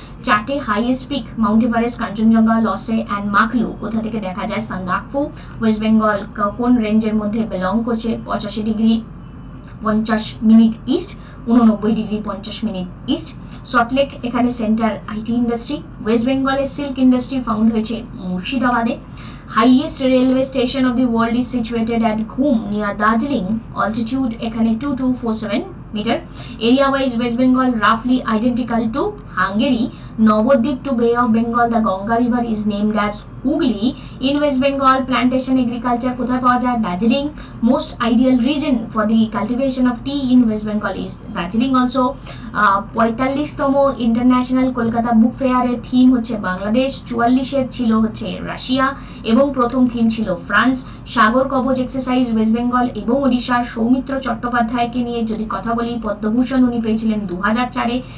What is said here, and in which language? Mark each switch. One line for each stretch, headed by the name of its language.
Bangla: 4টে highest peak Mount Everest, Kanchenjunga, লসে and মাকলু কোথা থেকে দেখা যায়? সান্দাকফু। ওয়েস্ট বেঙ্গল কোন রেঞ্জের মধ্যে বিলং করছে? 85 degree 50 minute east, 89 degree 50 minute east. Salt Lake এখানে সেন্টার আইটি ইন্ডাস্ট্রি। ওয়েস্ট বেঙ্গলের সিল্ক ইন্ডাস্ট্রি ফাউন্ড হয়েছে মুর্শিদাবাদে।
English: Highest railway station of the world is situated at Ghum near Darjeeling. Altitude এখানে 2247 meter. Area wise West Bengal roughly identical to Hungary. Navadvip to Bay of Bengal, the Ganga river is named as Hooghly. In West Bengal plantation agriculture
Bangla: কোথায় পাওয়া যায়?
English: Darjeeling. Most ideal region for the cultivation of tea in West Bengal is Darjeeling also.
Bangla: 45তম international Kolkata book ফেয়ারের theme হচ্ছে বাংলাদেশ। 44-এর ছিল হচ্ছে Russia এবং প্রথম theme ছিল France. সাগর কবচ এক্সারসাইজ ওয়েস্ট বেঙ্গল এবং ওড়িশার। সৌমিত্র চট্টোপাধ্যায়কে নিয়ে যদি কথা বলি, পদ্মভূষণ উনি পেয়েছিলেন 2004-এ।